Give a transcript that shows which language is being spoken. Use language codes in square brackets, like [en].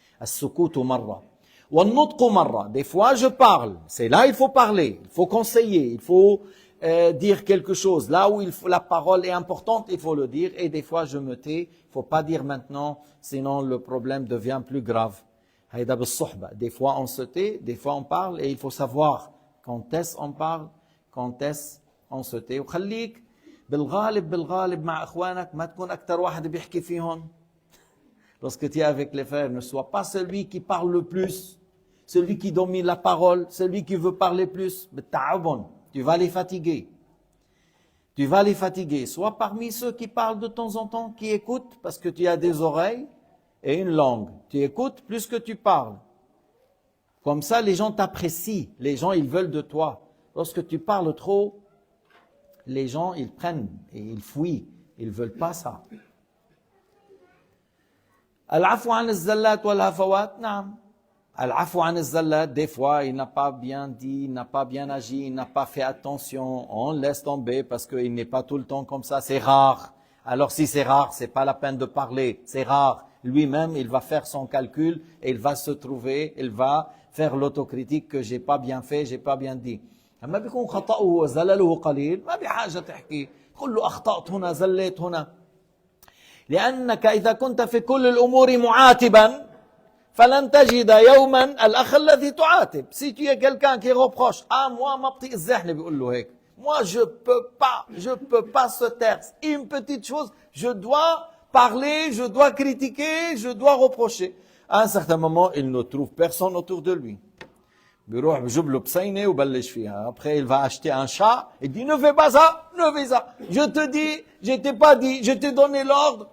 [ar] As-sukutu marra. Wa an-nutqu marra. [fr] Des fois, je parle. C'est là, il faut parler. Il faut conseiller. Il faut dire quelque chose. Là où la parole est importante, il faut le dire. Et des fois, je me tais. Il ne faut pas dire maintenant, sinon le problème devient plus grave. Des fois, on se tait, des fois, on parle. Et il faut savoir quand est-ce qu'on parle, quand est-ce qu'on se tait. [ar] وخليك بالغالب مع إخوانك ما تكون أكتر واحد بيحكي فيهم. [fr] Lorsque tu es avec les frères, ne sois pas celui qui parle le plus, celui qui domine la parole, celui qui veut parler plus. Tu vas les fatiguer. Tu vas les fatiguer. Sois parmi ceux qui parlent de temps en temps, qui écoutent, parce que tu as des oreilles et une langue. Tu écoutes plus que tu parles. Comme ça, les gens t'apprécient. Les gens, ils veulent de toi. Lorsque tu parles trop, les gens, ils prennent et ils fuient. Ils ne veulent pas ça. [ar] Al-afou an al-zallat wal-hafawat, naam. Al-afou an al-zallat, [fr] des fois, il n'a pas bien dit, il n'a pas bien agi, il n'a pas fait attention. On laisse tomber parce qu'il n'est pas tout le temps comme ça. C'est rare. Alors si c'est rare, c'est pas la peine de parler. C'est rare. Lui-même, il va faire son calcul et il va se trouver, il va faire l'autocritique que j'ai pas bien fait, j'ai pas bien dit. [ar] أما بيكون خطأه وزلله قليل ما بحاجة تحكي قل له أخطأت هنا زليت هنا لأنك إذا كنت في كل الأمور معاتبا فلن تجد يوما الأخ الذي تعاتب. [fr] Si tu es quelqu'un qui reproche, moi ma petite [ar] الزحنة بيقول له هيك, [fr] moi je peux pas se taire. Une petite chose, je dois parler, je dois critiquer, je dois reprocher. À un certain moment, il ne trouve personne autour de lui. [ar] بيروح بجيب له بسينه وبلش فيها. [fr] Après, il va acheter un chat. Il dit, ne fais pas ça, ne fais ça. Je te dis, je t'ai pas dit, je t'ai donné l'ordre.